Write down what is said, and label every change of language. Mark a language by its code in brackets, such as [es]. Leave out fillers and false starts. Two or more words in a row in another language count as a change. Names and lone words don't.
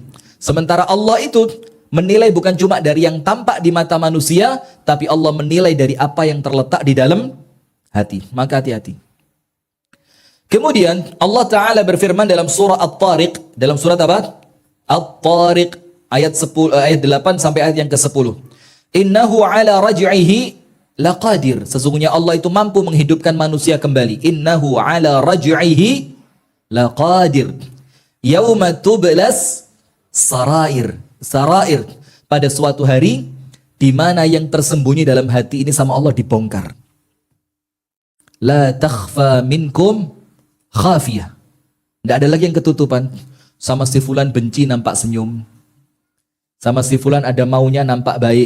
[id] Sementara Allah itu menilai bukan cuma dari yang tampak di mata manusia, tapi Allah menilai dari apa yang terletak di dalam hati. Maka hati-hati. Kemudian Allah Ta'ala berfirman dalam surah At-Tariq, dalam surat apa? At-Tariq ayat 8 sampai ayat yang ke-10. [ar] إنه على رجعه لقادر. [id] Sesungguhnya Allah itu mampu menghidupkan manusia kembali. [ar] إنه على رجعه لقادر. يوم تبلى السرائر. [id] Sarair, pada suatu hari di mana yang tersembunyi dalam hati ini sama Allah dibongkar. [ar] لا تخفى منكم خافية. [id] Tidak ada lagi yang ketutupan. Sama si fulan benci nampak senyum. Sama si fulan ada maunya nampak baik.